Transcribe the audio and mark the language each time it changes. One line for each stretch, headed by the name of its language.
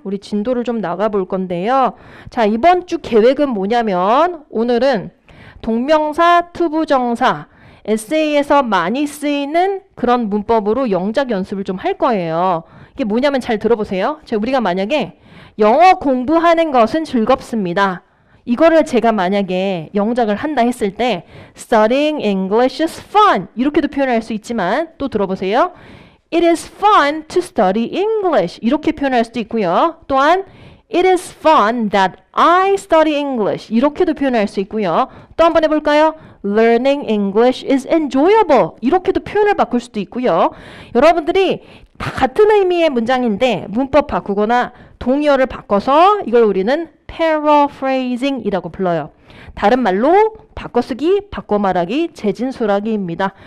Korean: 우리 진도를 좀 나가 볼 건데요. 자, 이번 주 계획은 뭐냐면 오늘은 동명사, 투부정사, 에세이에서 많이 쓰이는 그런 문법으로 영작 연습을 좀 할 거예요. 이게 뭐냐면 잘 들어보세요. 우리가 만약에 영어 공부하는 것은 즐겁습니다. 이거를 제가 만약에 영작을 한다 했을 때
English: Studying English is fun
Korean: 이렇게도 표현할 수 있지만, 또 들어보세요.
English: It is fun to study English
Korean: 이렇게 표현할 수도 있고요. 또한
English: It is fun that I study English
Korean: 이렇게도 표현할 수 있고요. 또 한번 해볼까요?
English: Learning English is enjoyable
Korean: 이렇게도 표현을 바꿀 수도 있고요. 여러분들이 다 같은 의미의 문장인데 문법 바꾸거나 동의어를 바꿔서 이걸 우리는 paraphrasing 이라고 불러요. 다른 말로 바꿔쓰기, 바꿔 말하기, 재진술하기입니다.